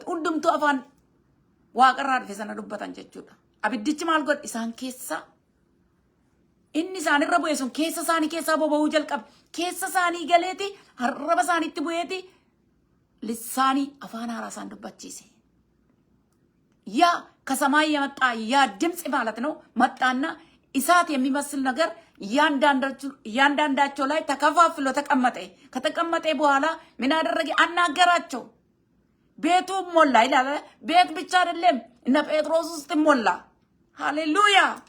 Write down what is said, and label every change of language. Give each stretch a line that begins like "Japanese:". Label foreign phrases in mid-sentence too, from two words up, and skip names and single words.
Oromo: Hundumtuu afaan waaqarraa dhufe sana dubbatan jechuudha. Abiddichi maal godhe? Isaan keessa inni isaanirra bu'ee sun keessa isaanii keessaa boba'uu jalqabe. Keessa isaanii galeeti harraba isaaniitti bu'eeti lisaanii afaan haaraa isaan dubbachiise.
Amharic: ያ ከሰማይ የመጣ ያ ድምጽ ማለት ነው መጣና እሳት የሚመስል ነገር እያንዳንዳቸው ላይ ተከፋፍሎ ተቀመጠ። ከተቀመጠ በኋላ ምን አደረገ? አናገራቸው። ቤቱ ሞላ ይላል። ቤት ብቻ አይደለም እነ ጴጥሮስ ውስጥ ሞላ። ሃሌሉያ!